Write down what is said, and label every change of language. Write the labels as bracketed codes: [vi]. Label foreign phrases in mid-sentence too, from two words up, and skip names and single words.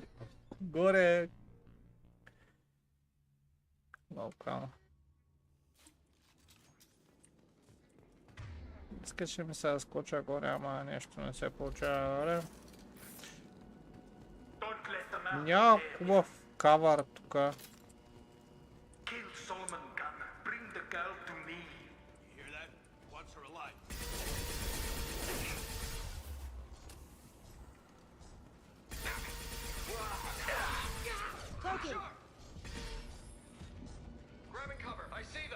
[bg] Горе! Лока. Искаше ми се да скоча горе, ама нещо не се получава. Добре. Няма хубав кавър тука. [en] Kill Solomon Gunn. Bring the girl to me. You hear that? Wants her alive. Cloaking. Grabbing cover.